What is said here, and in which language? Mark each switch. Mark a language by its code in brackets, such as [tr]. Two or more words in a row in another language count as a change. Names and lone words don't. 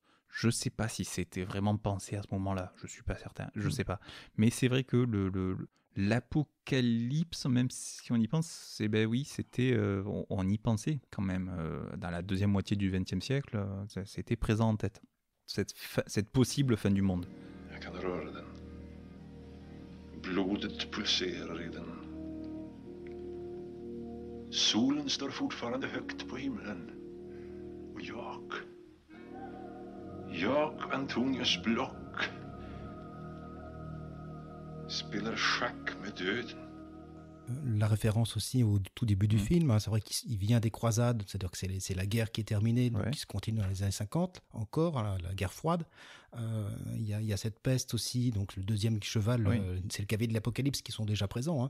[fr] Je sais pas si c'était vraiment pensé à ce moment-là. Je suis pas certain. Je sais pas. Mais c'est vrai que l'apocalypse, même si on y pense, c'était, on y pensait quand même. Dans la deuxième moitié du XXe siècle, c'était présent en tête. Cette possible fin du monde. [sv] Jag kan röra den. Blodet pulserar i den. Solen står fortfarande högt på himlen. Och jag Antonius Block, spelar schack med döden. [fr] La référence aussi au tout début du film, c'est vrai qu'il vient des croisades, c'est-à-dire que c'est la guerre qui est terminée, donc qui se continue dans les années 50, encore, la guerre froide. Il y a cette peste aussi, donc le deuxième cheval, c'est le cavalier de l'Apocalypse qui sont déjà présents.